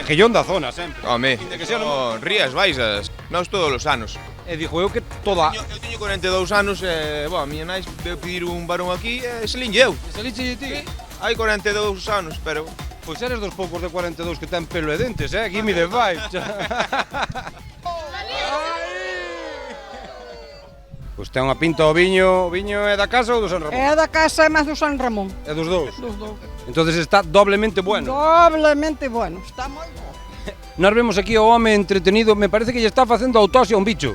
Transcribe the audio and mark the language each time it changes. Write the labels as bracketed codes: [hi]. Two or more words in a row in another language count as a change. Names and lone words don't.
[gl] Mejillón da zona, sempre. Home, Rías Baixas, nós todos os anos. E dixo eu que toda... Eu teño 42 anos e, a miña nai veu pedir un varón aquí e selinlle eu. Selinlle ti? Hai 42 anos, pero... Pois eres dos poucos de 42 que ten pelo e dentes, [en] Give me the vibes. [gl] Pois ten unha pinta o viño é da casa ou do San Ramón? É da casa, é máis do San Ramón. É dos dous? Dos dous. [es] Entonces está doblemente bueno. Doblemente bueno, [gl] está moi bo. Nós vemos aquí o home entretenido, me parece que lle está facendo autopsia a un bicho.